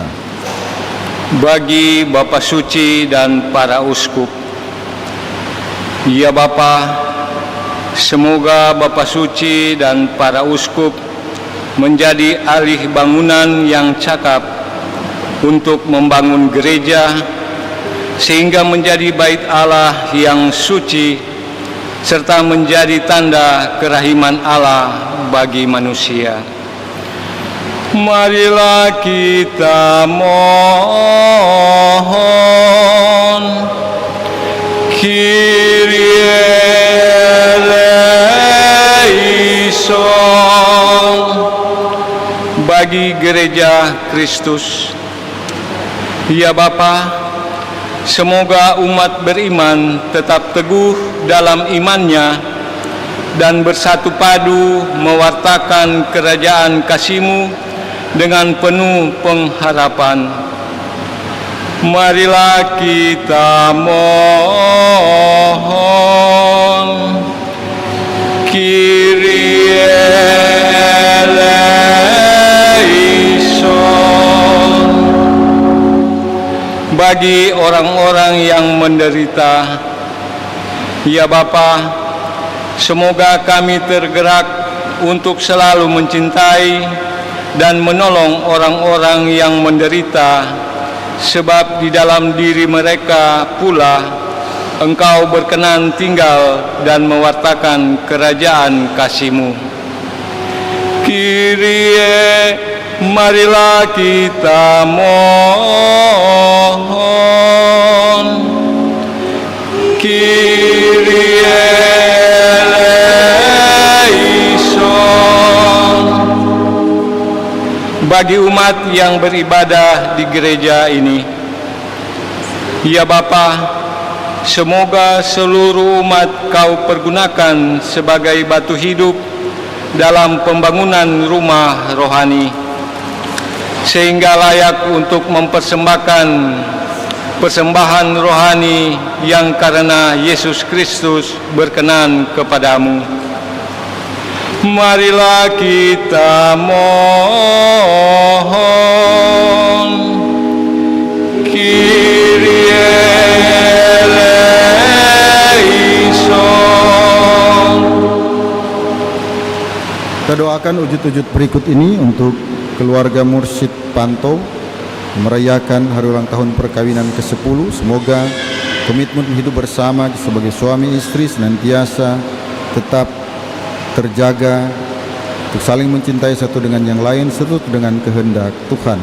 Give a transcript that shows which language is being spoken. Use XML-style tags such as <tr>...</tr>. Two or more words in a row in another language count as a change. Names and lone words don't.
<id>Bagi Bapa Suci dan para uskup, ya Bapa, semoga Bapa Suci dan para uskup menjadi alih bangunan yang cakap untuk membangun gereja, sehingga menjadi bait Allah yang suci, serta menjadi tanda kerahiman Allah bagi manusia. Marilah kita mohon.</id> <el>Κύριε ἐλέησον.</el> <id>Bagi gereja Kristus, ya Bapa, semoga umat beriman tetap teguh dalam imannya dan bersatu padu mewartakan kerajaan kasih-Mu dengan penuh pengharapan. Marilah kita mohon.</id> <el>Κύριε ἐλέησον.</el> <id>Bagi orang-orang yang menderita, ya Bapa, semoga kami tergerak untuk selalu mencintai dan menolong orang-orang yang menderita, sebab di dalam diri mereka pula Engkau berkenan tinggal dan mewartakan kerajaan kasih-Mu. Kyrie, marilah kita mohon.</id> <el>Κύριε ἐλέησον.</el> <id>Bagi umat yang beribadah di gereja ini, ya Bapa, semoga seluruh umat Kau pergunakan sebagai batu hidup dalam pembangunan rumah rohani, sehingga layak untuk mempersembahkan persembahan rohani yang karena Yesus Kristus berkenan kepadamu. Marilah kita mohon.</id> <el>Κύριε ἐλέησον.</el> <id>Kita doakan wujud-wujud berikut ini untuk keluarga Mursyid Panto merayakan hari ulang tahun perkawinan ke-10. Semoga komitmen hidup bersama sebagai suami istri senantiasa tetap terjaga untuk saling mencintai satu dengan yang lain seturut dengan kehendak Tuhan.</id>